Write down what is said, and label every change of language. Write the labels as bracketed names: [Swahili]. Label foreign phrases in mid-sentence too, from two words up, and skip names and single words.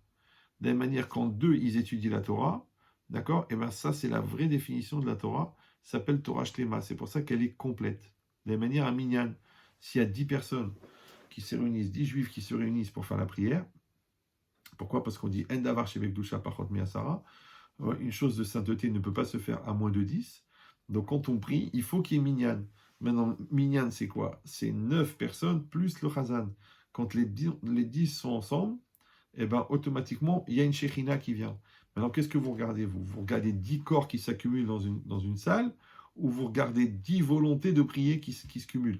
[French] De la même manière, quand 2, ils étudient la Torah, d'accord? Et bien ça, c'est la vraie définition de la Torah, ça s'appelle Torah Shlema, c'est pour ça qu'elle est complète. De la même manière, un minyan, s'il y a 10 personnes qui se réunissent, 10 juifs qui se réunissent pour faire la prière, pourquoi? Parce qu'on dit « [Hebrew] אין דבר שבקדושה פחות מעשרה », [French] une chose de sainteté ne peut pas se faire à moins de 10. Donc quand on prie, il faut qu'il y ait minyan. Maintenant, minyan, c'est quoi? C'est 9 personnes plus le chazan. Quand les 10 sont ensemble, eh ben, automatiquement, il y a une Shekhinah qui vient. Maintenant, qu'est-ce que vous regardez? Vous regardez 10 corps qui s'accumulent dans une salle, ou vous regardez 10 volontés de prier qui se cumulent?